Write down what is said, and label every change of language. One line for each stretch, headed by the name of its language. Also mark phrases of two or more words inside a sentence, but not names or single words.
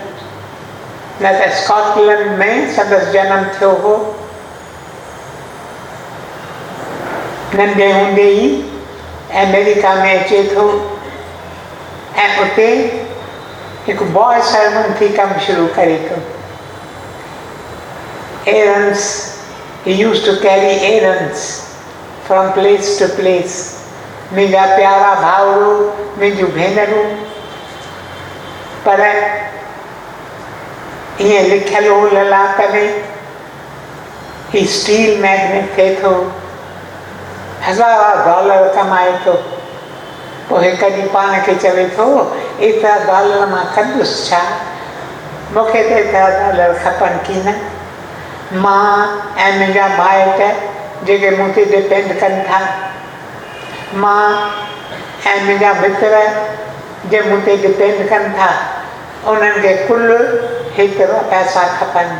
Sindhi: न त स्कॉटलैंड में संदसि जनम थियो हो। नंढे हूंदे ई अमेरिका में अचे थो ऐं उते हिकु
English: boy servant
Sindhi: थी कमु शुरू करे थो।
English: errands, he used to carry errands from place to place.
Sindhi: मुंहिंजा प्यारा भाउरो, मुंहिंजूं भेनरूं, पर ईअं लिखियलु हो ललाट में, ही
English: steel magnate
Sindhi: थिए थो, $1000 कमाए थो। पोइ हिकु ॾींहुं पाण खे चवे थो एतिरा डॉलर मां कंदुसि छा, मूंखे त एतिरा डॉलर खपनि की न। मां ऐं मुंहिंजा माइट जेके मूं ते डिपेंड कनि था, मां ऐं मुंहिंजा मित्र जे मूं ते डिपेंड कनि था, उन्हनि खे कुल हेतिरा पैसा खपनि।